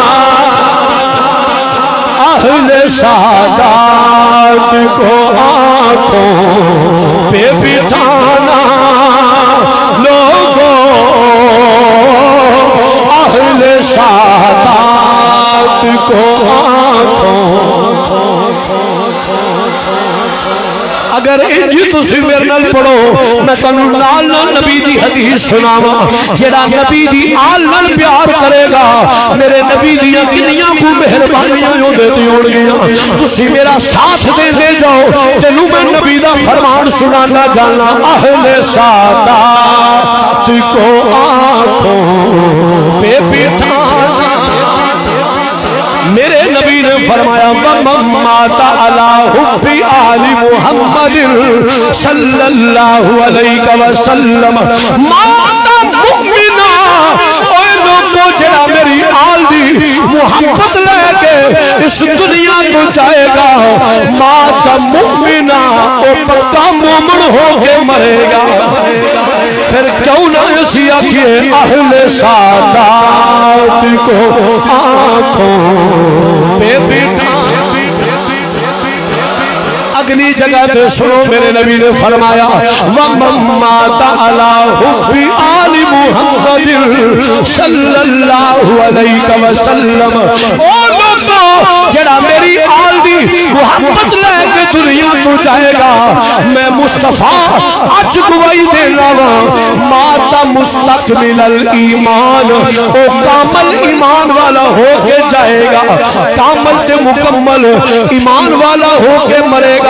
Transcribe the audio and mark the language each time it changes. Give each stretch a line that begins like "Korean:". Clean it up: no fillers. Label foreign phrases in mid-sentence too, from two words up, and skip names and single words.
Urdu: اہل سعادت کو آنکھوں پہ بٹھانا لوگوں، اہل سعادت کو آنکھوں۔
Punjabi: اگر انجی تسی میرے نال پڑھو میں تنو نال نبی دی حدیث سناواں، جڑا نبی دی آل نال پیار کرے گا میرے نبی دیاں کنیاں کو مہربانیاں ہو دیتی ہون گیاں۔ تسی میرا ساتھ دے جاؤ تینوں میں نبی دا فرمان سنانا جانا،
Urdu: اہل سعادت کو آنکھوں پہ بٹھانا۔
Punjabi: میرے نبی نے فرمایا
Arabic: وَمَن مَاتَ عَلَىٰ حُبِّ آلِ مُحَمَّدٍ صلی اللہ علیہ وسلم مَاتَ مُؤْمِنًا۔
Punjabi: اے لوگوں جڑا میری آل دی محبت لے کے اس دنیا تو جائے گا
Arabic: مَاتَ مُؤْمِنًا،
Punjabi: او پکا مومن ہو کے مرے گا۔ پھر کیوں نہ اسی آکھئے
Urdu: اہل سعادت کو آنکھوں پہ بٹھانا۔
Punjabi: اگلی جگہ تے سنو میرے نبی نے فرمایا
Arabic: وَمَن مَاتَ عَلَىٰ حُبِّ آلِ مُحَمَّدٍ صلی اللہ علیہ وسلم۔
Punjabi: او لوگوں جڑا میری آل دی محبت لے کے دنیا تو جائے گا میں مصطفیٰ اج گواہی دینا وا
Arabic: ماتا مستقبل الایمان،
Punjabi: او کامل ایمان والا ہو کے جائے گا، کامل تے مکمل ایمان والا ہو کے مرے گا۔